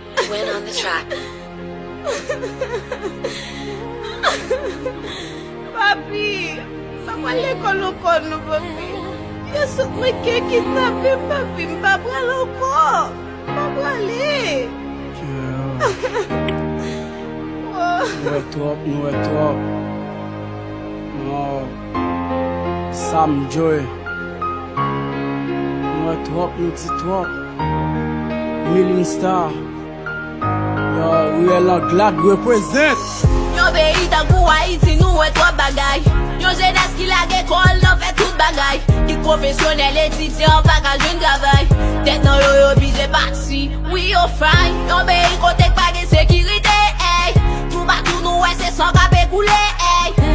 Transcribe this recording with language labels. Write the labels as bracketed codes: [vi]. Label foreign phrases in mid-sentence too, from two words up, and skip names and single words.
[en] Went on the track. [ht] Papi, sa mwen lekòl nou kon nou, papi. Yo sot mwen ke kidnape, papi. M pa pral ankò. M pa prale. Yeah. Wow. Nou e twòp, nou e twòp. Non. Sam Joy. Nou e twòp, nou di twòp. Million Star. [en] Yo, we are glad represent. [ht] Yon peyi tankou Ayiti, nou e twòp bagay. Yon jenès ki lage kòl, nan fè tout bagay. Ki pwofesyonèl, etidyan, pa ka jwenn travay. Tèt nan yo, yo oblije pati, we yo fay. Yon peyi kote k pa gen sekirite, ey. Tou patou nou e se san k ap ekoule, ey.